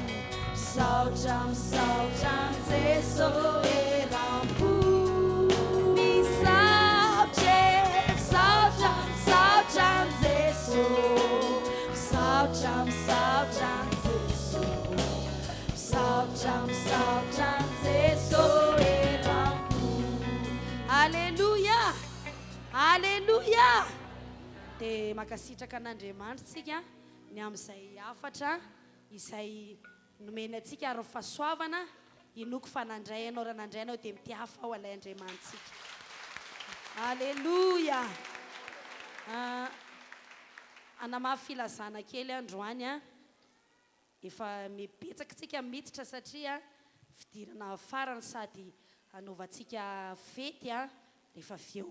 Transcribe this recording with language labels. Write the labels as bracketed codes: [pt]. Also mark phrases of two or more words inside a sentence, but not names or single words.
[mg] Misaotra, misaotra ny Jesosy eram-po. Misaotra, misaotra, misaotra ny Jesosy. Misaotra, misaotra ny Jesosy. Misaotra, misaotra ny Jesosy eram-po. Aleluia. Aleluia. Dia mankasitraka an'Andriamanitra tsika ny amin'izay afatra izay nomeny antsika ary fahasoavana inoko fanandray anao raha nandray anao dia mitiafa ao alay Andriamanitsika. Aleluia. Anamafy filazana kely androany efa mipetsaka tsika miditra satria fidirana farany sady hanaovantsika fety rehefa aveo.